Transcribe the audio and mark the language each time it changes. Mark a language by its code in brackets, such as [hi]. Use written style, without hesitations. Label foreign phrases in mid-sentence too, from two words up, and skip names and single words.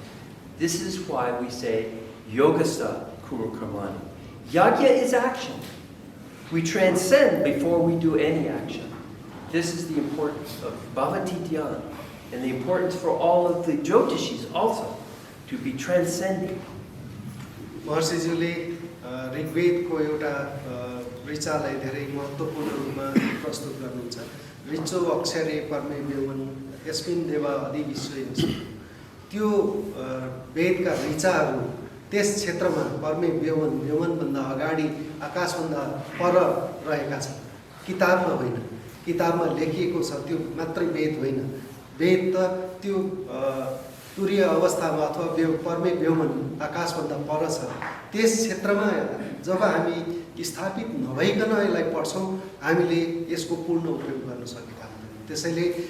[en] This is why we say, [sa] योगस्थः कुरु कर्माणि. [en] Yajna is action. We transcend before we do any action. This is the importance of [hi] भावातीत ध्यान [en] and the importance for all of the Jyotishis also to be transcending. [ne] महर्षिज्यूले ऋग्वेदको एउटा ऋचालाई धेरै महत्त्वपूर्ण रूपमा प्रस्तुत गर्नुहुन्छ [sa] ऋचो अक्षरे परमे व्योमन यस्मिन् देवा अधि विश्वे [ne] त्यो वेदका ऋचाहरू त्यस क्षेत्रमा [sa] परमे व्योमन [ne] व्योमनभन्दा अगाडि आकाशभन्दा पर रहेका छन् किताबमा होइन किताबमा लेखिएको छ त्यो मात्रै वेद होइन वेद त त्यो तुरीय अवस्थामा अथवा [sa] परमे व्योमन [ne] आकाशभन्दा पर छ त्यस क्षेत्रमा जब हामी स्थापित नभइकन यसलाई पढ्छौँ हामीले यसको पूर्ण उपयोग गर्न सकेका हुँदैनौँ त्यसैले